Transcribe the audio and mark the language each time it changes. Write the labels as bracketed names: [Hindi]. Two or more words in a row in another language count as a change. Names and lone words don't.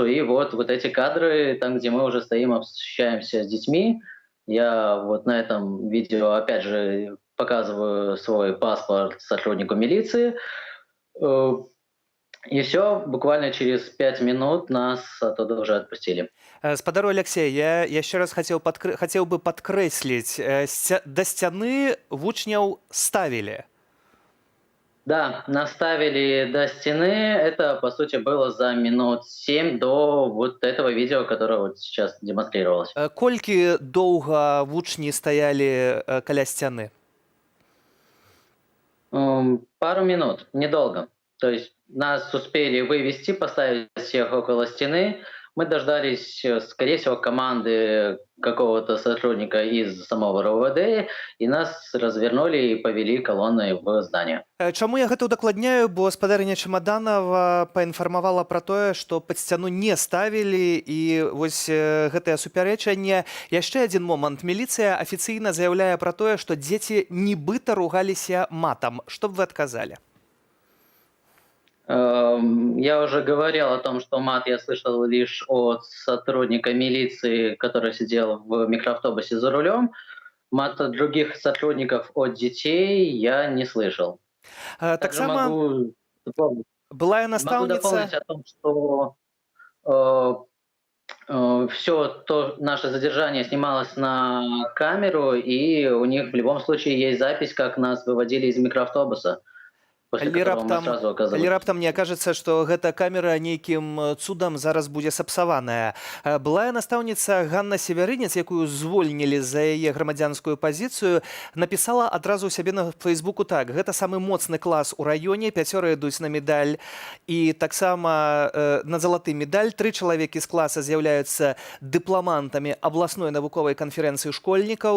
[Russian] И вот эти кадры, там, где мы уже стоим, общаемся с детьми. Я вот на этом видео, опять же, показываю свой паспорт сотруднику милиции. И все, буквально через 5 минут нас оттуда уже отпустили. [Belarusian] Спадару Алексей, я яшчэ раз хацеў бы падкрэсліць, да сцяны вучняў ставілі. [Russian] Да, наставили до стены. Это, по сути, было за минут 7 до вот этого видео, которое вот сейчас демонстрировалось. [Belarusian] Колькі доўга вучні стаялі каля сцяны? [Russian] Пару минут, недолго. То есть нас успели вывести, поставить всех около стены. Мы дождались, скорее всего, команды какого-то сотрудника из самого РОВД, и нас развернули и повели колонной в здание. [Belarusian] Чаму я гэта ўдакладняю, бо спадарыня Чамаданова паінфармавала пра тое, што пад сцяну не ставілі, і вось гэтае супярэчанне. Яшчэ адзін момант. Міліцыя афіцыйна заяўляе пра тое, што дзеці нібыта ругаліся матам. Што б вы адказалі? [Russian] Я уже говорил о том, что мат я слышал лишь от сотрудника милиции, который сидел в микроавтобусе за рулем. от других сотрудников от детей я не слышал. Также [Belarusian] Таксама [Russian] дополнить [Belarusian] былая [Russian] могу дополнить [Belarusian] настаўніца. [Russian] о том, что все то наше задержание снималось на камеру, и у них в любом случае есть запись, как нас выводили из микроавтобуса, после [Belarusian] Калі [Russian] которого мы [Belarusian] раптам [Russian] сразу [Belarusian] калі [Russian] оказывались. [Belarusian] раптам не акажацца, што гэта камера нейкім цудам зараз будзе сапсаваная. Былая настаўніца Ганна Севярынец, якую звольнілі за яе грамадзянскую пазіцыю, напісала адразу ў сябе на фэйсбуку так: гэта самы моцны клас у раёне, 5 ідуць на медаль, і таксама на залаты медаль 3 чалавекі з класа з'яўляюцца дыпламантамі абласной навуковай канферэнцыі школьнікаў.